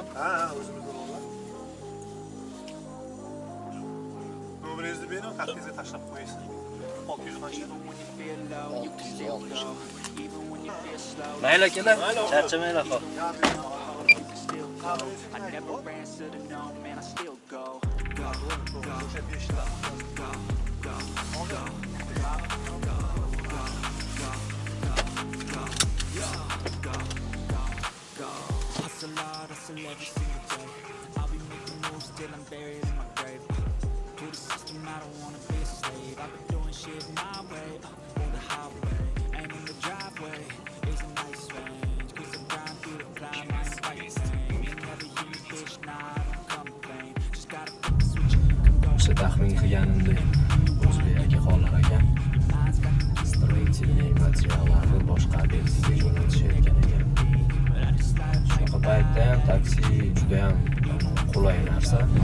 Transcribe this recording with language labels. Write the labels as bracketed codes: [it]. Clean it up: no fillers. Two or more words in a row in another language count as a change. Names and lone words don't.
[uz] Ha, o'zimiz bolalar. Nomeringizni bering, taxtizga tashlab qo'yasiz. 600 qancha? 660. Mayli akalar, charchamanglar qol. [en] I never answer to no, man, I still go. Hustle hard, hustle every single day. I'll be making moves till I'm buried in my grave. To the system, I don't wanna be a slave. I've been doing shit my way, on the highway. And in the driveway is a nice range. Cause I grind through the climb, I ain't fighting. You never hear me, bitch, nah, I don't complain. Just gotta flip the switch and you can go. [uz] O'sha taxmin qilganimdek O'zbek aka xolar ekan. Stроительный materiallarni boshqa obyektga jo'natishayotgan ekan. Shunaqa paytda ham taksi juda ham qulay narsa.